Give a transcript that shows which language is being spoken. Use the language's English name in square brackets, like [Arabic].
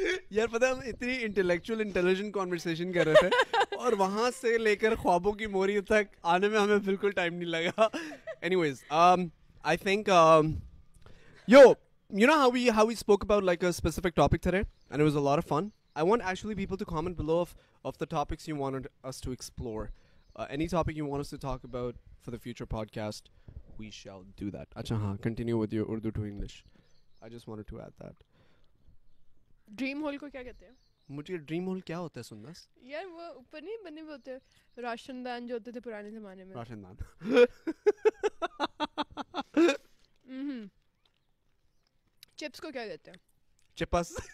[Urdu] یار پتہ ہے ہم اتنی انٹلیکچوئل انٹیلیجنٹ کانورسیشن کر رہے تھے اور وہاں سے لے کر خوابوں کی موری تک آنے میں ہمیں بالکل ٹائم نہیں لگا. [English] Anyways, I think you know how we spoke about like a specific topic today, and it was a lot of fun. I want actually people to comment below of the topics you wanted us to explore. Any topic you want us to talk about for the future podcast, we shall do that. [Urdu] Acha haan, [English] continue with your Urdu to English. I just wanted to add that. [Urdu] Dream whole کو کیا کہتے ہیں؟ مجھے dream whole کیا ہوتا ہے سندس؟ یار وہ اوپر نہیں بنے ہوئے ہوتے ہیں, راشن دان جو ہوتے تھے پرانے زمانے میں. راشن دان. چپس کو کیا کہتے ہیں؟ چپس.